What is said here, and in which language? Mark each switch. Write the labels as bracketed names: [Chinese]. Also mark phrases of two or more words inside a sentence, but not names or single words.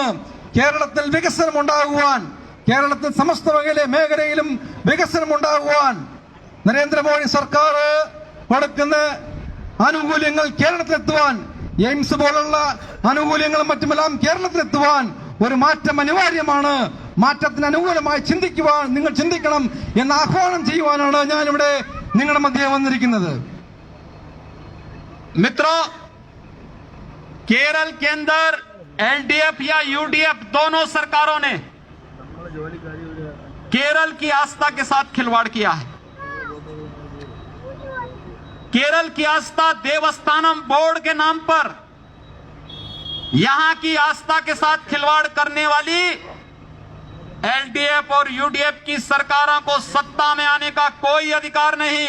[Malayalam] കേരളത്തിൽ വികസനം ഉണ്ടാകുവാൻ, കേരളത്തിൽ സമസ്ത മേഖലയിലും വികസനം ഉണ്ടാകുവാൻ നരേന്ദ്രമോദി സർക്കാർ കൊടുക്കുന്ന ആനുകൂല്യങ്ങൾ കേരളത്തിലെത്തുവാൻ, എയിംസ് പോലുള്ള ആനുകൂല്യങ്ങളും മറ്റുമെല്ലാം കേരളത്തിലെത്തുവാൻ ഒരു മാറ്റം അനിവാര്യമാണ്. മാറ്റത്തിന് അനുകൂലമായി ചിന്തിക്കുവാൻ നിങ്ങൾ ചിന്തിക്കണം എന്ന് ആഹ്വാനം ചെയ്യുവാനാണ് ഞാനിവിടെ നിങ്ങളുടെ മധ്യേ വന്നിരിക്കുന്നത്. [Hindi] मित्रों, केरल के अंदर एलडीएफ या यूडीएफ दोनों सरकारों ने केरल की आस्था के साथ खिलवाड़ किया है। केरल की आस्था देवस्थानम बोर्ड के नाम पर यहां की आस्था के साथ खिलवाड़ करने वाली एलडीएफ और यूडीएफ की सरकारों को सत्ता में आने का कोई अधिकार नहीं।